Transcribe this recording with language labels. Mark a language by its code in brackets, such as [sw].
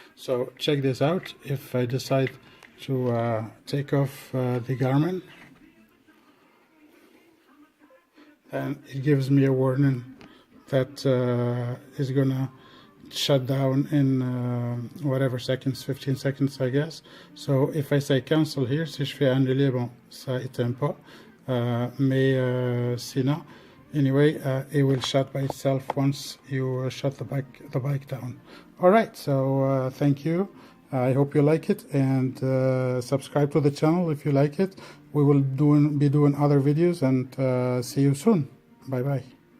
[en] So check this out. If I decide to take off the Garmin, then it gives me a warning that is gonna shut down in whatever seconds, 15 seconds I guess. So if I say cancel here, [fr] si je fais annuler, bon, ça éteint pas. Mais sinon, [en] anyway, it will shut by itself once you shut the bike down. Alright, so thank you. I hope you like it, and subscribe to the channel if you like it. We will be doing other videos, and see you soon. Bye bye.